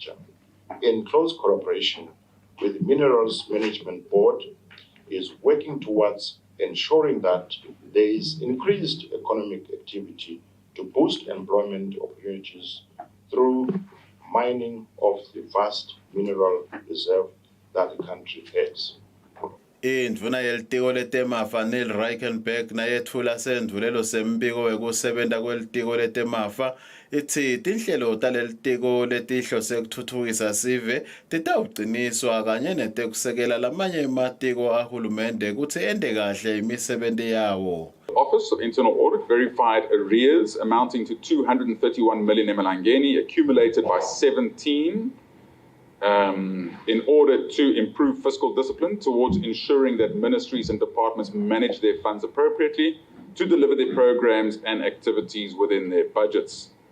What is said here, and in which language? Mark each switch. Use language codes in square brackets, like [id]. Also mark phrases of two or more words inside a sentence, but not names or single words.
[en] Chairman, in close collaboration with the Minerals Management Board, is working towards ensuring that there is increased economic activity to boost employment opportunities through mining of the vast mineral reserve that the country has. [ss] Indvuna yelitiko letemafa Reichenberg nayethula sendvulelo sembiko wekusebenta kwelitiko letemafa ithi tinhlelo taleli tiko letihlose ukuthuthukisa sive titawuqiniswa kanye netekusekela lamanye ematiko ahulumende ukuthi ende kahle imisebenzi yawo. [en] The Office of Internal Audit verified arrears amounting to 231 million emalangeni accumulated by 17 in order to improve fiscal discipline towards ensuring that ministries and departments manage their funds appropriately to deliver their programs and activities within their budgets.